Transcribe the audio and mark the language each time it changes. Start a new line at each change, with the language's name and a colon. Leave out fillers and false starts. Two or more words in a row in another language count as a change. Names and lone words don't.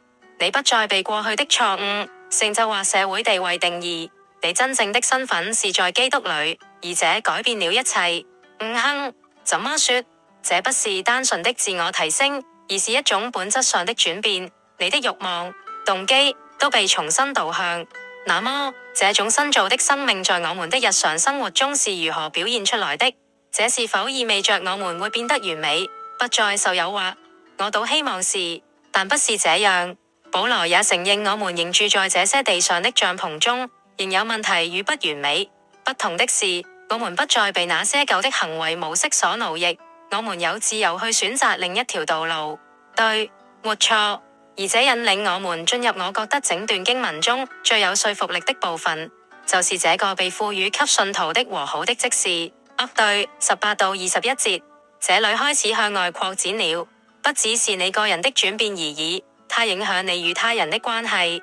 Chinese: 你不再被過去的錯誤、成就或社會地位定義，你真正的身份是在基督裏，而這改變了一切。怎麼說？這不是單純的自我提升，而是一種本質上的轉變。你的慾望、動機都被重新導向。那麼，這種新造的生命在我們的日常生活中是如何表現出來的？這是否意味着我們會變得完美，不再受誘惑？我倒希望是，但不是這樣。保羅也承認我們仍住在這些地上的帳篷中，仍有問題與不完美。不同的是，我們不再被那些舊的行為模式所奴役，我們有自由去選擇另一條道路。對，沒錯。而這引領我們進入我覺得整段經文中最有說服力的部分，就是這個被賦予給信徒的和好的職事。對，18到21節，這裏開始向外擴展了，不只是你個人的轉變而已，它影響你與他人的關係。